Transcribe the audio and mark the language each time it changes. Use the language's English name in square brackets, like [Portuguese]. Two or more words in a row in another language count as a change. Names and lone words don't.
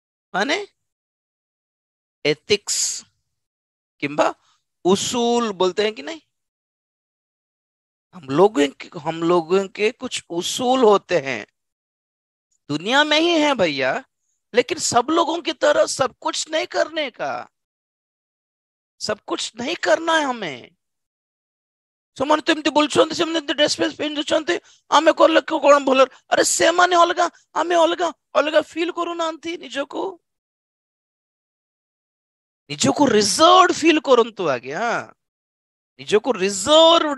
[Hindi] माने एथिक्स किंबा उसूल बोलते हैं कि नहीं। हम लोगों के कुछ उसूल होते हैं, दुनिया में ही है भैया, लेकिन सब लोगों की तरह सब कुछ नहीं करने का, सब कुछ नहीं करना है हमें। [Odia] ସେମାନେ ତ ଏମିତି ବୁଲୁଛନ୍ତି, ସେମାନେ ଏମିତି [English] dress fress [Odia] ପିନ୍ଧୁଛନ୍ତି, ଆମେ କଲେ କଣ ଭଲ? ଆରେ ସେମାନେ ଅଲଗା, ଆମେ ଅଲଗା, ଅଲଗା ଫିଲ୍ କରୁନାହାନ୍ତି ନିଜକୁ। ନିଜକୁ [English] reserve feel [Odia] କରନ୍ତୁ ଆଜ୍ଞା, ନିଜକୁ ରିଜର୍ଭ।